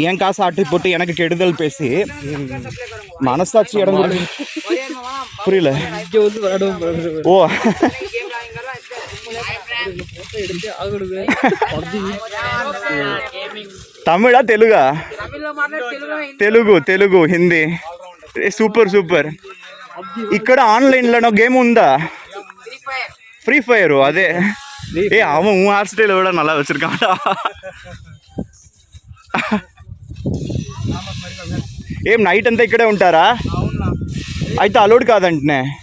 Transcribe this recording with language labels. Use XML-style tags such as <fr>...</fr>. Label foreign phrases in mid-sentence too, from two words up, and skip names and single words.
<ta>என் காசு ஆட்டி போட்டு எனக்கு கெடுதல் பேசி மனசாட்சி இடம் புரியல. ஓ, தமிழா தெலுங்கா?</ta> <te>తెలుగు హిందీ. సూపర్. ఇక్కడ ఆన్లైన్లో గేమ్ ఉందా? ఫ్రీ ఫైర్.</te> <ta>అదే அவன் உன்</ta> <en>hair style</en> <ta>விட நல்லா வச்சிருக்கான்டா.</ta> <te>ఏం నైట్ అంతా ఇక్కడే ఉంటారా? అయితే అలౌడ్ కాదంటనే.</te>